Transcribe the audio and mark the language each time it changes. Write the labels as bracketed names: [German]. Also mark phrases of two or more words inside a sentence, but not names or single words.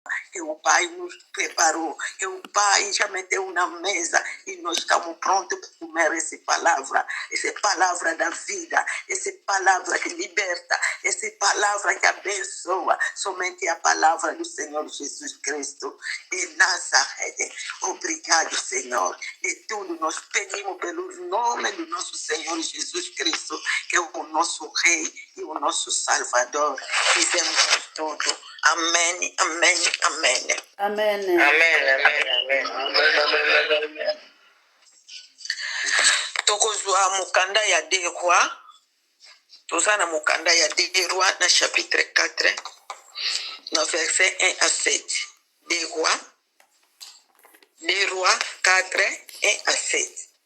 [Portuguese] que o Pai nos preparou, que o Pai já meteu na mesa e nós estamos prontos para comer essa palavra da vida, essa palavra que liberta, essa palavra que abençoa, somente a palavra do Senhor Jesus Cristo de Nazaré. Obrigado, Senhor. De tudo nós pedimos pelo nome do nosso Senhor Jesus Cristo, que é o nosso Rei e o nosso Salvador. Dizemos tudo. Amém, amém, amém. Amen. Amen. [Lingala] Tokozwa mukanda ya Des Rois. Toza na mukanda ya Des Rois na chapitre 4, na verset 1 à 7. Des Rois 4, 1 à 7.